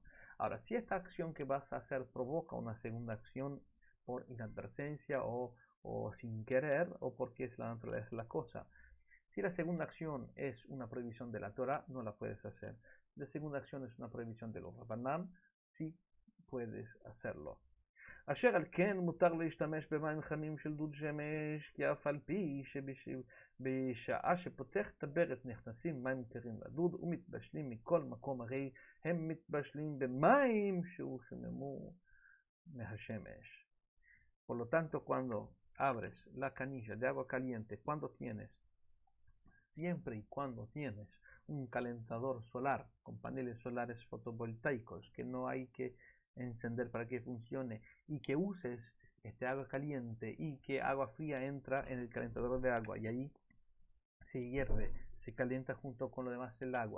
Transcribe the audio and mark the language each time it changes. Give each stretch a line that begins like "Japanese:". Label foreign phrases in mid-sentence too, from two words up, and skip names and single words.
Spanish: Ahora, si esta acción que vas a hacer provoca una segunda acción por inadvertencia o sin querer, o porque es la naturaleza de la cosa. Si la segunda acción es una prohibición de la Torah, no la puedes hacer. Si la segunda acción es una prohibición de los Rabanán, sí puedes hacerlo.
Hebrew: אשר על כן מותר להשתמש במים חמים של דוד שמש, כי אף על פי שבשעה שפותח את הברז נכנסים מים קרים לדוד ומתבשלים מכל מקום, הרי הם מתבשלים במים שהוחממו מהשמש.
Spanish: Por lo tanto, cuando abres la canilla de agua caliente, siempre y cuando tienes un calentador solar con paneles solares fotovoltaicos que no hay que encender para que funcione y que uses este agua caliente y que agua fría entra en el calentador de agua y ahí se hierve, se calienta junto con lo demás el agua.